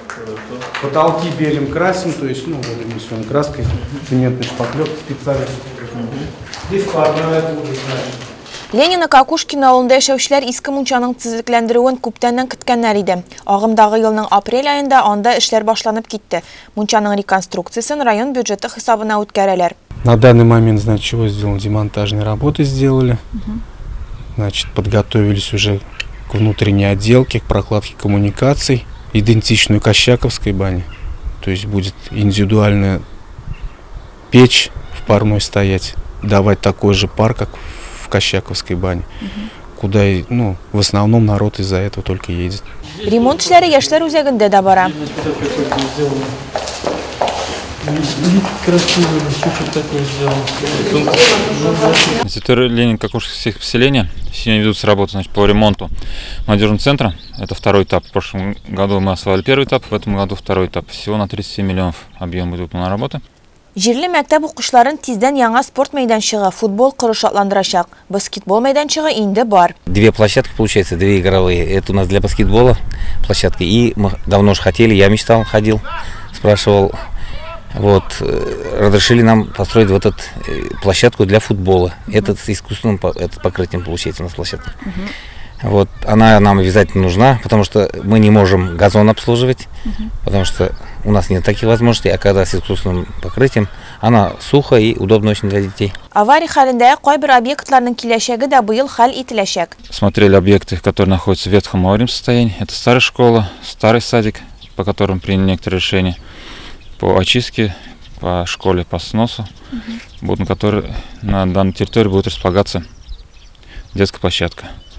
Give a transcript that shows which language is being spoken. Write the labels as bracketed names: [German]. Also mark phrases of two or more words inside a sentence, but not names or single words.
[Russian] Потолки белим красим, то есть, ну, водонесенной краской, цементный шпаклевка специально. Здесь парная тоже, знаешь. [Tatar] Ленина Какушкина ауылында яшәүчеләр иске мунчаның төзекләндерүен күптәннән көткәннәр иде. Агымдагы елның апрель айында анда эшләр башланып китте. Мунчаның реконструкциясын район бюджеты хисабына үткәрәләр. [Russian] На данный момент, значит, чего сделали? Демонтажные работы сделали. Значит, подготовились уже к внутренней отделке, к прокладке коммуникаций, идентичную Кощаковской бане. То есть будет индивидуальная печь в парной стоять, давать такой же пар, как в Кощаковской бане, куда, ну, в основном народ из-за этого только едет. [Tatar] Ремонт эшләре яшьләр үзәгендә дә бара. [Russian] На территории Ленина-Какушкинских поселения сегодня ведутся работы, значит, по ремонту молодежного центра. Это второй этап. В прошлом году мы освоили первый этап, в этом году второй этап. Всего на 37 миллионов объем будет на работы. [Tatar] Җирле мәктәп укучыларын тиздән яңа спорт мәйданчыгы, футбол коры шатландырачак. Баскетбол мәйданчыгы инде бар. [Russian] Две площадки, получается, две игровые. Это у нас для баскетбола площадка. И мы давно уже хотели, я мечтал, ходил, спрашивал. Вот, разрешили нам построить вот эту площадку для футбола. Это с искусственным покрытием получается у нас площадка. Вот, она нам обязательно нужна, потому что мы не можем газон обслуживать, потому что у нас нет таких возможностей, а когда с искусственным покрытием, она сухо и удобно очень для детей. [Tatar] Авария хәлендә кайбер объектларның киләчәге дә быел хәл ителәчәк. [Russian] Смотрели объекты, которые находятся в ветхом аварийном состоянии. Это старая школа, старый садик, по которым приняли некоторые решения по очистке, по школе, по сносу, на которой на данной территории будет располагаться детская площадка.